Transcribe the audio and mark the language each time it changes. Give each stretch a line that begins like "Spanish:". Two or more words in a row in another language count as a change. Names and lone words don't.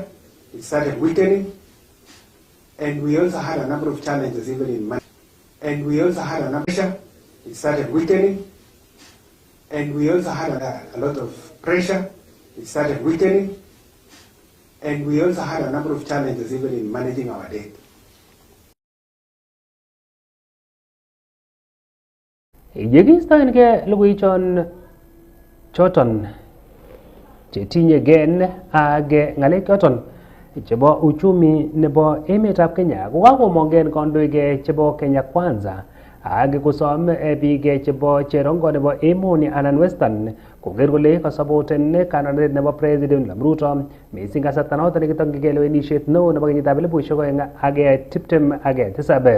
English: It started weakening, and we also had a number of challenges even in money. And we also had a pressure. It started weakening, and we also had a lot of pressure. It started weakening, and we also had a number of challenges even in managing our debt.
Kalenjin: Yekistoengei logoiwechon choton chetinyegei ak ng'alek choton chebo uchumi nebo emetab Kenya ko kakomong'en kandoik chebo Kenya Kwanza ak kosom biik chebo cherongo nebo emoni anan Western koker kole kasapoten kandoindet nebo President William Ruto mising kasarta noton nekitokyingei lewenisiet neo nebo kenyitab 2027.